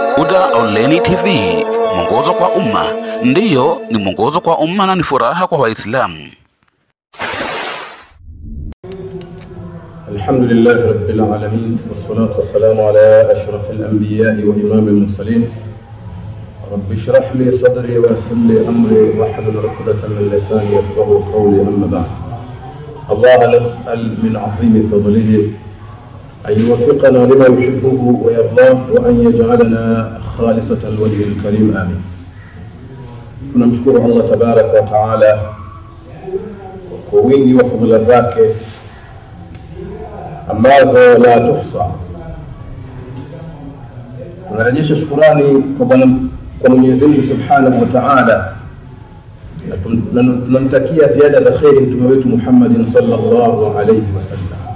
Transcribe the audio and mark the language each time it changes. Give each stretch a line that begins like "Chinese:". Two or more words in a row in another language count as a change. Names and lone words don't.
Swahili: Runinga Oleni TV, mwongozo kwa umma. Ndiyo, ni mwongozo kwa umma na ni furaha kwa Waislamu.
Arabic: الحمد لله رب العالمين، والصلاة والسلام على أشرف الأنبياء وإمام المرسلين. رب اشرح لي صدري ويسر لي أمري واحلل عقدة من لساني يفقهوا قولي، أما بعد. الله نسأل من عظيم فضله أن يوفقنا لما يحبه ويرضاه وأن يجعلنا خالصة الوجه الكريم آمين.
Swahili: tunamshukuru
Arabic: الله تبارك وتعالى
Swahili: kwa wingi wa fadhila zake ambazo
Arabic: لا تحصى.
Swahili: Tunarejesha shukrani kwa Mwenyezi Mungu
Arabic: سبحانه وتعالى,
Swahili: na tunamtakia ziada za khairi mtume wetu Muhammad
Arabic: صلى الله عليه وسلم.